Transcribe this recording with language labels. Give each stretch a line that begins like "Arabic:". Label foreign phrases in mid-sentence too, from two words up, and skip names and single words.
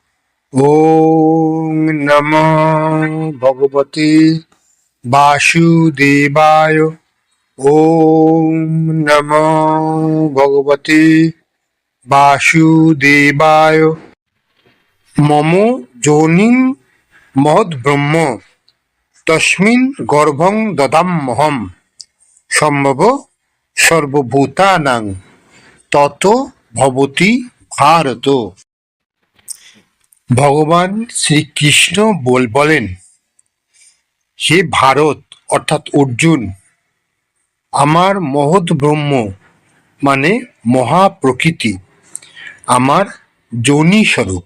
Sanskrit: ওম নমো ভগবতে বাসুদেবায়। ওম নমো ভগবতে বাসুদেবায়। মম যোনিং মহদ্ব্রহ্ম তস্মিন গর্ভং দদাম্যহম সম্ভব সর্বভূতানাং তত ভবতি ভারত।
Bangla: ভগবান শ্রীকৃষ্ণ বলেন, হে ভারত অর্থাৎ অর্জুন, আমার মহৎ ব্রহ্ম মানে মহাপ্রকৃতি আমার যোনি স্বরূপ।